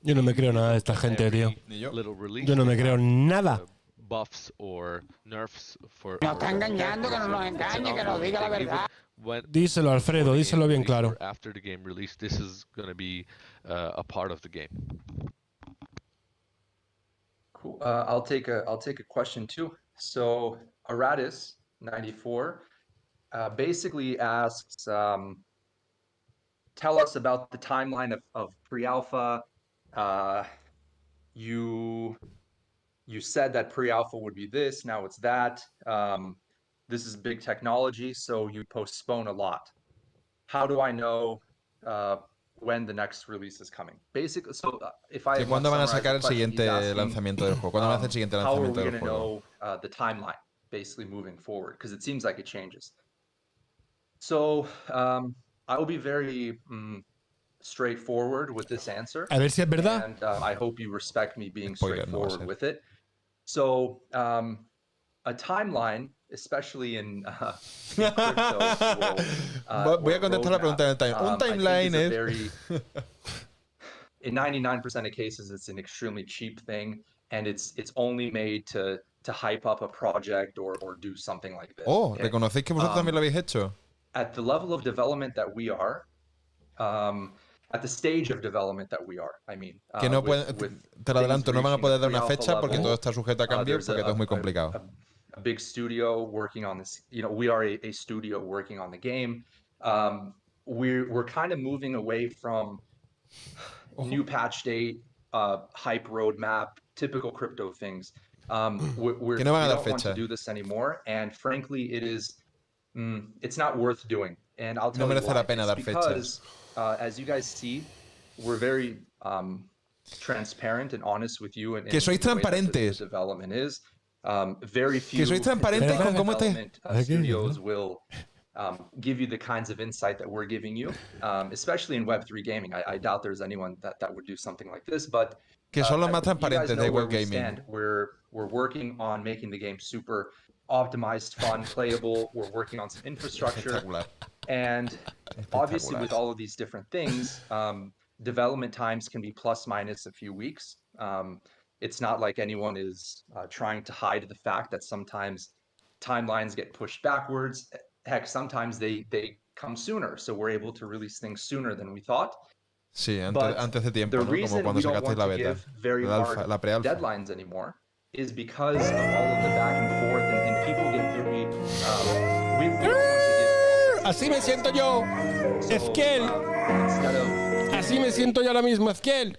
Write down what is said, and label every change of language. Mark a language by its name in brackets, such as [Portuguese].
[Spanish] yo no me creo nada de esta gente, tío. Yo no me creo nada. [English] Buffs or nerfs for. [Spanish] Nos está engañando, que no nos engañe, que nos diga la verdad. Díselo, Alfredo, díselo bien claro. [English] After the game release, this is going to be a part of the game. Cool. I'll take a question too. So Aratus 94 basically asks, tell us about the timeline of pre-alpha. You said that pre-alpha would be this, now it's that. This is big technology, so you postpone a lot. How do I know when the next release is coming? Basically, so if I [Spanish] ¿Cuándo van a sacar el siguiente lanzamiento del juego? ¿Cuándo van a hacer el siguiente lanzamiento del juego? [English] How are we going to know the timeline, basically moving forward? Because it seems like it changes. So I will be very straightforward with this answer. [Spanish] A ver si es verdad. [English] And I hope you respect me being straightforward with it. So a timeline, especially in crypto world, [Spanish] voy a contestar la pregunta en el time. Un timeline [English] es in 99% of cases it's an extremely cheap thing, and it's only made to hype up a project or do something like this. Oh, okay? [Spanish] ¿Reconocéis que vosotros también lo habéis hecho? [English] At the level of development that we are, at the stage of development that we are, I mean. [Spanish] Que no pueden, te lo adelanto, no van a poder dar una fecha porque todo está sujeto a cambios, porque todo es muy complicado. [English] A big studio working on this, we are a studio working on the game. We're kind of moving away from new patch date, hype roadmap, typical crypto things. We don't want to do this anymore, and frankly, it's not worth doing. And I'll tell you why. It's because, as you guys see, we're very transparent and honest with you. And [Spanish] que sois transparentes. [English] The development is very few. [Spanish] Que sois transparentes con cómo [English] studios will give you the kinds of insight that we're giving you, especially in Web3 gaming. I doubt there's anyone that would do something like this, but [Spanish] que son los más transparentes de web gaming. [English] We're working on making the game super optimized, fun, playable. We're working on some infrastructure, and obviously with all of these different things, development times can be plus minus a few weeks. It's not like anyone is trying to hide the fact that sometimes timelines get pushed backwards. Heck, sometimes they come sooner, so we're able to release things sooner than we thought. [Spanish] Sí, antes de tiempo, ¿no? Como cuando sacasteis la beta, la pre-alpha. [English] Deadlines anymore is because of all of the back and forth, and people get very. We don't want to give. [Spanish] Así me siento yo, Ezquiel. Así me siento yo ahora mismo, Ezquiel.